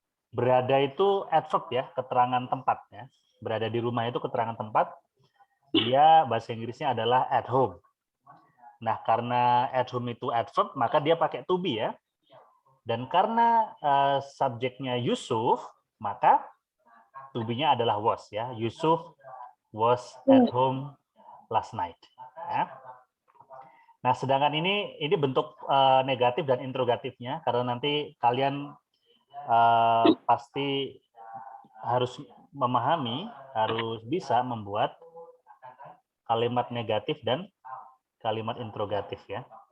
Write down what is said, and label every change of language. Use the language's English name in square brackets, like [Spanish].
[Indonesian] Berada itu adverb ya, keterangan tempat ya. Berada di rumah itu keterangan tempat. Dia bahasa Inggrisnya adalah at home. Nah, karena at home itu adverb, maka dia pakai to be ya. Dan karena subjeknya Yusuf, maka to be-nya adalah was ya. [English] Yusuf was at home last night. [Indonesian] Ya. Nah, sedangkan ini bentuk negatif dan interrogatifnya, karena nanti kalian pasti harus memahami, harus bisa membuat kalimat negatif dan kalimat interrogatif ya.